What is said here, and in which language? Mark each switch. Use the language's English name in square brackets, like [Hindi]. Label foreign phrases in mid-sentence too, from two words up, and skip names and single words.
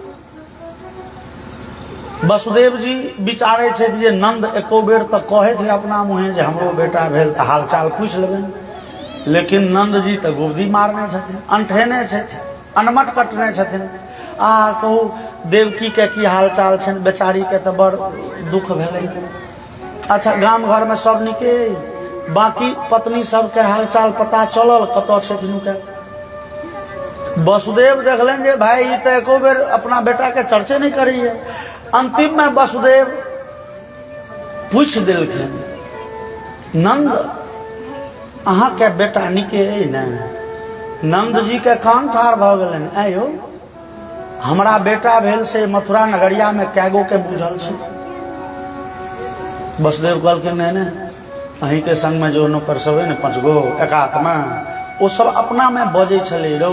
[Maithili] वसुदेव जी विचारे छै जे नंद एको बेर तो कहे थे अपना मुँहे जे हमरो बेटा भेल तो हाल चाल पूछ लेबनि, लेकिन नंद जी तो गुब्दी मारने छथिन, अंठेने छथिन, अनमट कटने छथिन। कहू देवकी के की हाल चाल छनि, बेचारी के तो बड़ दुख भेलै। अच्छा गाम घर में सब निके, बाकी पत्नी सब के हाल चाल पता चलल कतऽ छथिन के। वसुदेव देखलन जे भाई ई तो एको बेर अपना बेटा के चर्चे नहीं करी है। अंतिम में वसुदेव पूछ दिलखिन, नंद अहाँ के बेटा निके अइ ने? नंद जी के कान ठाढ़ भ गेलन, आयो हमरा बेटा भेल से मथुरा नगरिया में कैगो के बूझल छै। वसुदेव कहलखिन नहीं नहीं, अहीं के संग में जो नौकर सब है ने 5 गो एकात्मा, वो सब अपना में बजे छले रौ।